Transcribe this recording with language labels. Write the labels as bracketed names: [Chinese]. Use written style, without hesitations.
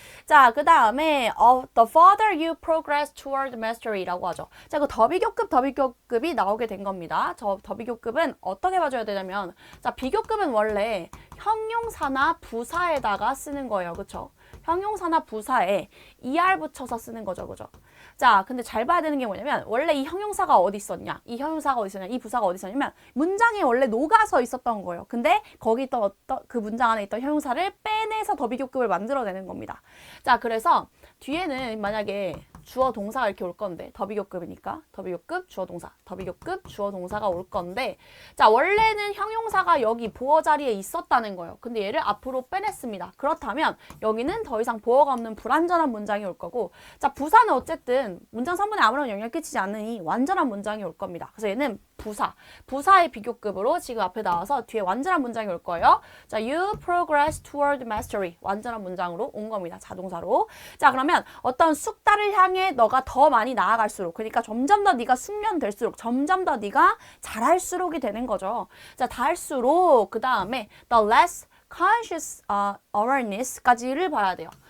[Korean] 자, 그 다음에 [English] the further you progress toward mastery [Korean] 라고 하죠. 자, 그 더비교급이 나오게 된 겁니다. 저 더비교급은 어떻게 봐줘야 되냐면, 자, 비교급은 원래 형용사나 부사에다가 쓰는 거예요. 그쵸? 형용사나 부사에 er 붙여서 쓰는 거죠. 그죠? 자, 근데 잘 봐야 되는 게 뭐냐면 원래 이 형용사가 어디 있었냐? 이 형용사가 어디 있었냐? 이 부사가 어디 있었냐면 문장에 원래 녹아서 있었던 거예요. 근데 거기 있던 그 문장 안에 있던 형용사를 빼내서 더비교급을 만들어내는 겁니다. 자, 그래서 뒤에는 만약에 주어 동사가 이렇게 올 건데 더비교급이니까 더비교급 주어 동사, 더비교급 주어 동사가 올 건데, 자, 원래는 형용사가 여기 보어 자리에 있었다는 거예요. 근데 얘를 앞으로 빼냈습니다. 그렇다면 여기는 더 이상 보어가 없는 불완전한 문장이 올 거고, 자, 부사는 어쨌든 문장 성분에 아무런 영향을 끼치지 않으니 완전한 문장이 올 겁니다. 그래서 얘는 부사의 비교급으로 지금 앞에 나와서 뒤에 완전한 문장이 올 거예요. [English] 자, you progress toward mastery. [Korean] 완전한 문장으로 온 겁니다. 자동사로. 자, 그러면 어떤 숙달을 향해 너가 더 많이 나아갈수록, 그러니까 점점 더 네가 숙련될수록, 점점 더 네가 잘할수록이 되는 거죠. 자, 다 할수록 그 다음에 [English] the less conscious awareness [Korean] 까지를 봐야 돼요.